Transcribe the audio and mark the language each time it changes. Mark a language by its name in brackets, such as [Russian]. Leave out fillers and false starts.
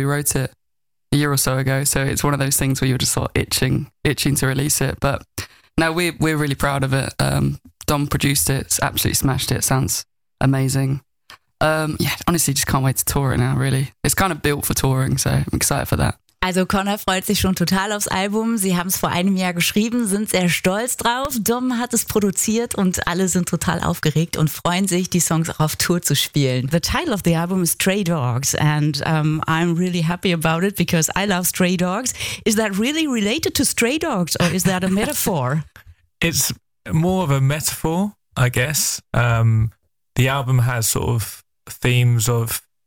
[English] We wrote it a year or so ago. So it's one of those things where you're just sort of itching to release it. But no, we're really proud of it. Dom produced it, absolutely smashed it. Sounds amazing. Yeah, honestly, just can't wait to tour it now, really. It's kind of built for touring, so I'm excited for that. [German] Also Connor freut sich schon total aufs Album. Sie haben es vor einem Jahr geschrieben, sind sehr stolz drauf. Dom hat es produziert und alle sind total aufgeregt und freuen sich, die Songs auch auf Tour zu spielen. [English] The title of the album is Stray Dogs and I'm really happy about it because I love Stray Dogs. Is that really related to Stray Dogs or is that a metaphor? It's more of a metaphor, I guess. The album has sort of themes of...